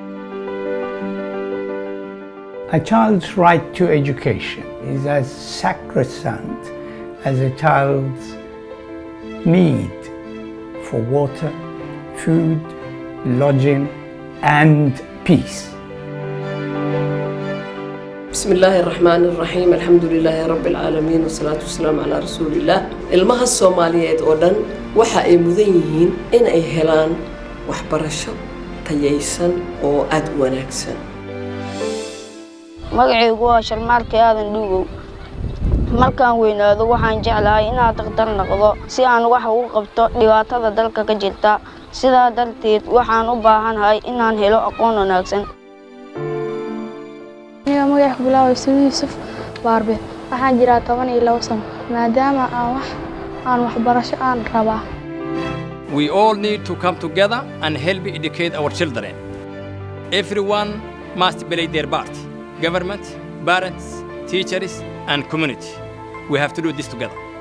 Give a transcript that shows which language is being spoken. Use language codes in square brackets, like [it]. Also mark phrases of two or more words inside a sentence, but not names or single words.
[en] A child's right to education is as sacrosanct as a child's need for water, food, lodging, and peace. [ar] بسم الله الرحمن الرحيم الحمد لله رب العالمين والصلاة والسلام على رسول الله. [so] ilmaha Soomaaliyeed oo dhan waxa ay mudan yihiin in ay helaan waxbarasho tayaysan oo aad u wanaagsan. magacaygu waa Sharmaarke Aadan Dhuugow. markaan weynaado waxaan jeclahay inaan dhaqtar noqdo si aan wax ugu qabto dhibaatada dalka ka jirta. sidaa darteed waxaan u baahanahay inaan helo aqoon wanaagsan. magac bilaaway Yuusuf Baarbe waxaan jiraa 12 sano maadaama aan waxbarasho aan rabaa. [en] We all need to come together and help educate our children. Everyone must play their part. Government, parents, teachers, and community. We have to do this together.